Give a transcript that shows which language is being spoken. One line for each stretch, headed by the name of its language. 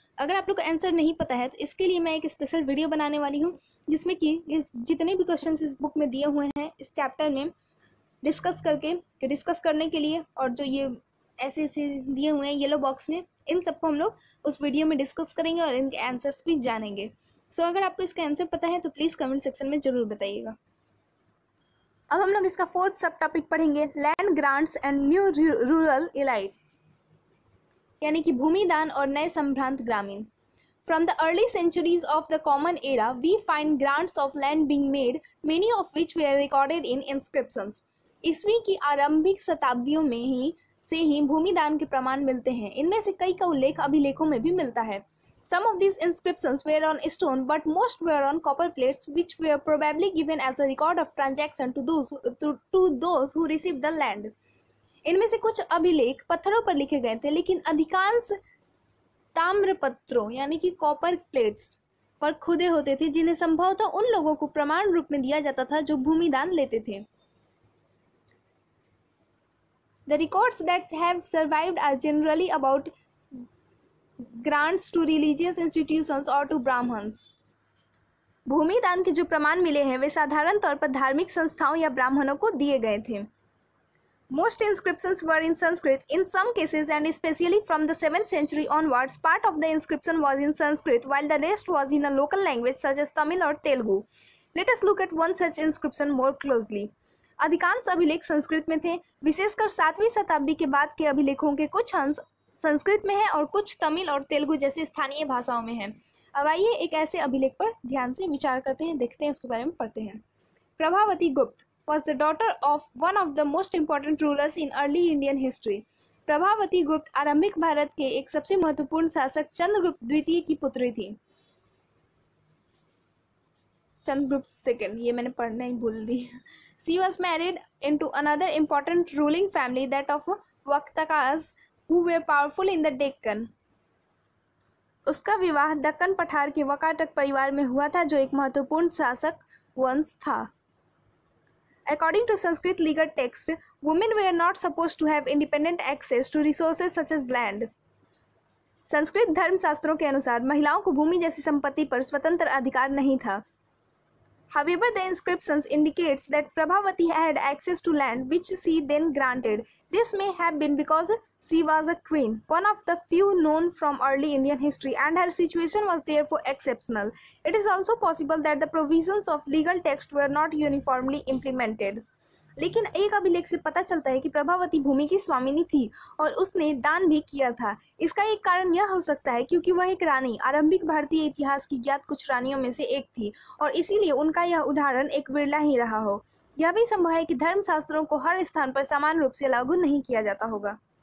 Hindi: अगर आप लोग को आंसर नहीं पता है तो इसके लिए मैं एक स्पेशल वीडियो बनाने वाली हूँ, जिसमें कि इस जितने भी क्वेश्चन इस बुक में दिए हुए हैं इस चैप्टर में डिस्कस करने के लिए, और जो ये ऐसे दिए हुए हैं येलो बॉक्स में, इन सबको हम लोग उस वीडियो में डिस्कस करेंगे और इनके आंसर्स भी जानेंगे। सो अगर आपको इसका आंसर पता है तो प्लीज़ कमेंट सेक्शन में ज़रूर बताइएगा। अब हम लोग इसका 4th सब टॉपिक पढ़ेंगे,
English: land grants and new rural elites,
Hindi: यानी कि भूमि दान और नए संभ्रांत ग्रामीण।
English: From the early centuries of the Common Era, we find grants of land being made, many of which were recorded in inscriptions.
Hindi: ईस्वी की आरंभिक शताब्दियों में से ही भूमि दान के प्रमाण मिलते हैं। इनमें से कई का उल्लेख अभिलेखों में भी मिलता है।
English: Some of these inscriptions were on stone, but most were on copper plates, which were probably given as a record of transaction to those who received the land.
Hindi: इनमें से कुछ अभिलेख पत्थरों पर लिखे गए थे, लेकिन अधिकांश ताम्रपत्रों यानी कि कॉपर प्लेट्स पर खुदे होते थे, जिन्हें संभवतः उन लोगों को प्रमाण रूप में दिया जाता था जो भूमि दान लेते थे।
English: The records that have survived are generally about grants to religious institutions or to Brahmins.
Hindi: भूमि दान के जो प्रमाण मिले हैं वे साधारण तौर पर धार्मिक संस्थाओं या ब्राह्मणों को दिए गए थे।
English: Most inscriptions were in Sanskrit in some cases, and especially from the 7th century onwards, part of the inscription was in Sanskrit while the rest was in a local language such as Tamil or Telugu. Let us look at one such inscription more closely.
Hindi: अधिकांश अभिलेख संस्कृत में थे, विशेषकर 7वीं शताब्दी के बाद के अभिलेखों के कुछ अंश संस्कृत में है और कुछ तमिल और तेलुगु जैसी स्थानीय भाषाओं में है। अब आइए एक ऐसे अभिलेख पर ध्यान से विचार करते हैं, देखते हैं, उसके बारे में पढ़ते हैं।
English: Prabhavati Gupta was the daughter of one of the most important rulers in early Indian history.
Hindi: Prabhavati गुप्त आरंभिक भारत के एक सबसे महत्वपूर्ण शासक चंद्रगुप्त द्वितीय की पुत्री थी। चंद्रगुप्त सेकंड, ये मैंने पढ़ना ही भूल दी।
English: She was married into another important ruling family, that of Vaktakas, who were powerful in the Deccan.
Hindi: उसका विवाह दक्कन पठार के वकाटक परिवार में हुआ था, जो एक महत्वपूर्ण शासक वंश था।
English: According to Sanskrit legal text, women were not supposed to have independent access to resources such as land.
Hindi: Sanskrit धर्मशास्त्रों के अनुसार महिलाओं को भूमि जैसी संपत्ति पर स्वतंत्र अधिकार नहीं था।
English: However, the inscriptions indicates that Prabhavati had access to land, which she then granted. This may have been because she was a queen, one of the few known from early Indian history, and her situation was therefore exceptional. It is also possible that the provisions of legal text were not uniformly implemented.
Hindi: लेकिन एक अभिलेख से पता चलता है कि प्रभावती भूमि की स्वामिनी थी और उसने दान भी किया था। इसका एक कारण यह हो सकता है क्योंकि वह एक रानी आरंभिक भारतीय इतिहास की ज्ञात कुछ रानियों में से एक थी और इसीलिए उनका यह उदाहरण एक विरला ही रहा हो। यह भी संभव है कि धर्मशास्त्रों को हर स्थान पर समान रूप से लागू नहीं किया जाता होगा।